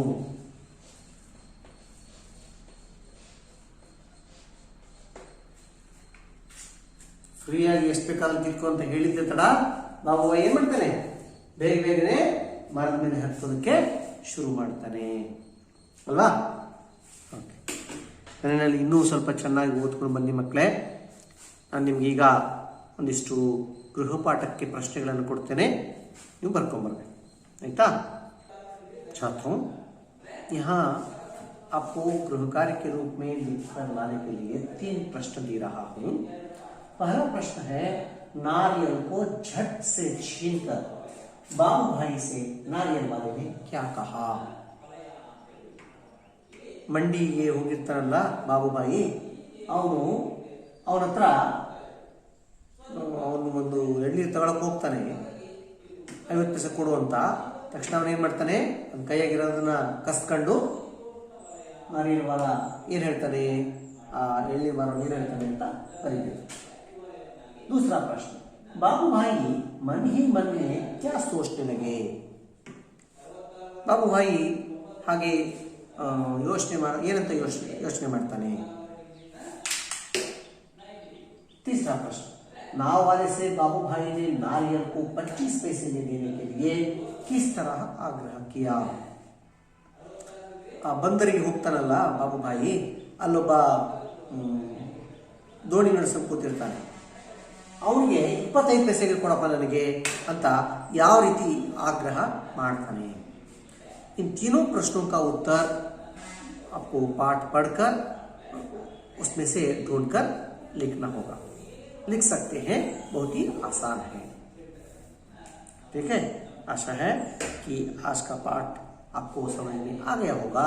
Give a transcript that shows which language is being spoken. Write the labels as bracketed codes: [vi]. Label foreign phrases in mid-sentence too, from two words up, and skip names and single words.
[kn] ಫ್ರೀಯಾಗಿ ಎಷ್ಟು ಬೇಕಾದ್ರೂ ಕಿತ್ಕೊ ಅಂತ ಹೇಳಿದ್ದೆ ತಡ ಬಾಬು ಏನ್ ಮಾಡ್ತಾನೆ, ಬೇಗ ಬೇಗನೆ ಮರದ ಮೇಲೆ ಹತ್ತೋದಕ್ಕೆ ಶುರು ಮಾಡ್ತಾನೆ ಅಲ್ವಾ? ಮನೆಯಲ್ಲಿ ಇನ್ನೂ ಸ್ವಲ್ಪ ಚೆನ್ನಾಗಿ ಓದ್ಕೊಂಡು ಬನ್ನಿ ಮಕ್ಕಳೇ। ನಾನು ನಿಮ್ಗೆ ಈಗ ಒಂದಿಷ್ಟು ಗೃಹಪಾಠಕ್ಕೆ ಪ್ರಶ್ನೆಗಳನ್ನು ಕೊಡ್ತೇನೆ, ನೀವು ಬರ್ಕೊಂಬರ್ಬೇಕು ಆಯ್ತಾ? [hi] छात्रों, यहाँ आपको गृह कार्य के रूप में लिखकर लाने के लिए 3 प्रश्न दे रहा हूं। पहला प्रश्न है, नारियल को झट से छीनकर बाबू भाई से नारियल वाले ने क्या कहा? [kn] ಮಂಡಿಗೆ ಹೋಗಿರ್ತಾನಲ್ಲ ಬಾಬುಬಾಯಿ, ಅವನ ಹತ್ರ ಅವನು ಒಂದು ಎಳ್ನೀರು ತಗೊಳಕ್ ಹೋಗ್ತಾನೆ. 50 ಪೈಸೆ ಕೊಡು ಅಂತ. ತಕ್ಷಣ ಅವನು ಏನ್ ಮಾಡ್ತಾನೆ, ಅವನ ಕೈಯಾಗಿರೋದನ್ನ ಕಸ್ಕೊಂಡು [hi] नारियल वाला [kn] ಏನ್ ಹೇಳ್ತಾನೆ, ಆ ಎಳ್ನೀರು ಮಾರೋ ಏನ್ ಹೇಳ್ತಾನೆ ಅಂತ ಬರೀಬೇಕು. [hi] दूसरा प्रश्न, बाबू भाई मन ही मन में क्या सोचने लगे? [kn] बाबू भाई ಹಾಗೆ ಏನಂತ ಯೋಚನೆ ಮಾಡ್ತಾನೆ? [hi] तीसरा प्रश्न, नाव वाले से बाबू भाई ने नारियल को 25 पैसे में देने के लिए किस तरह आग्रह किया? [kn] ಬಂದರಿಗೆ ಹೋಗ್ತಾನಲ್ಲ ಬಾಬು ಭಾಯಿ, ಅಲ್ಲೊಬ್ಬ ದೋಣಿ ನಡೆಸಲು ಕೂತಿರ್ತಾನೆ. ಅವನಿಗೆ 25 पैसे ಕೊಡಪ್ಪ ನನಗೆ ಅಂತ ಯಾವ ರೀತಿ ಆಗ್ರಹ ಮಾಡ್ತಾನೆ? [hi] इन तीनों प्रश्नों का उत्तर आपको पाठ पढ़कर उसमें से ढूंढकर लिखना होगा. लिख सकते हैं, बहुत ही आसान है. ठीक है, आशा है कि आज का पाठ आपको समझ में आ गया होगा.